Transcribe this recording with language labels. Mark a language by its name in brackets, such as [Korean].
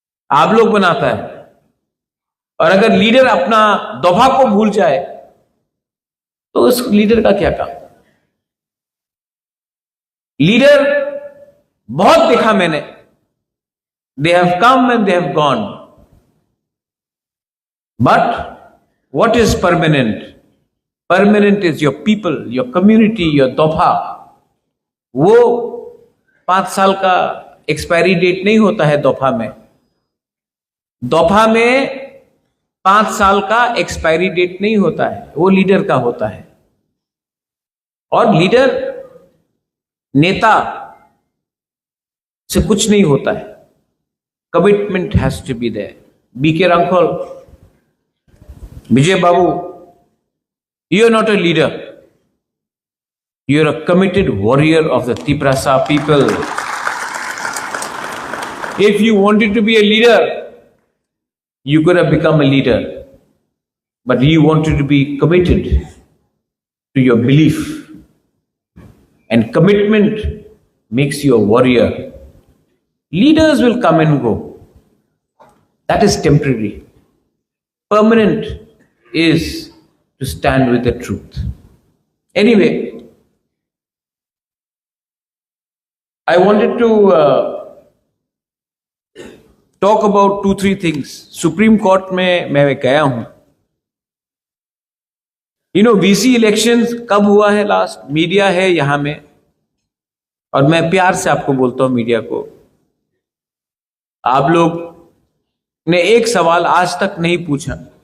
[Hindi] आप लोग बनाता है। और अगर लीडर अपना दोफा को भूल जाए तो उस लीडर का क्या काम? लीडर बहुत देखा मैंने, [English] They have come and they have gone, but what is permanent? Permanent is your people, your community, your दोफा। [Hindi] वो 5 साल का एक्सपायरी डेट नहीं होता है दोफा में। दोफा में 5 साल का एक्सपायरी डेट नहीं होता है, वो लीडर का होता है। और लीडर, नेता से कुछ नहीं होता है। [English] Commitment has to be there. BK Hrangkhawl, Vijay Babu, you are not a leader. You are a committed warrior of the Tiprasa people. If you wanted to be a leader, you could have become a leader. But you wanted to be committed to your belief. And commitment makes you a warrior. Leaders will come and go. That is temporary. Permanent is to stand with the truth. Anyway, I wanted to talk about 2-3 things. [Hindi] Supreme Court में मैं गया हूं। VC elections कब हुआ है last? Media है यहां में, और मैं प्यार से आपको बोलता हूं, मीडिया को, आप लोग ने एक सवाल आज तक नहीं पूछा।